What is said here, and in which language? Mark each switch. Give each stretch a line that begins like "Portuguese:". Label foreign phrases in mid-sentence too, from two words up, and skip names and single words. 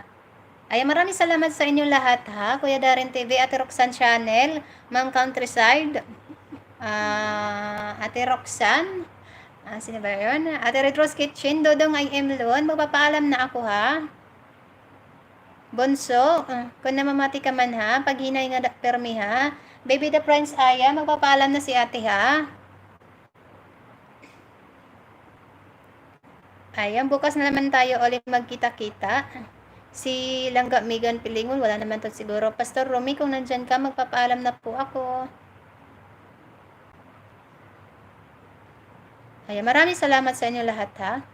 Filipino: Ayan, maraming salamat sa inyo lahat, ha. Kuya Darren TV, Ate Roxanne Channel, Ma'am Countryside, Ate Roxanne, sino ba yun? Ate Red Rose Kitchen, Dodong I am Loan. Magpapaalam na ako, ha.
Waray: Bonso, kung namamati ka man, ha, pag hinay nga permi, ha.
Filipino: Baby the Prince Aya, magpapaalam na si ate, ha. Ayan, bukas na naman tayo ulit magkita-kita. Si Langga Megan Pilingon, wala naman to siguro. Pastor Romy, kung nandyan ka, magpapaalam na po ako. Ayan, maraming salamat sa inyo lahat, ha.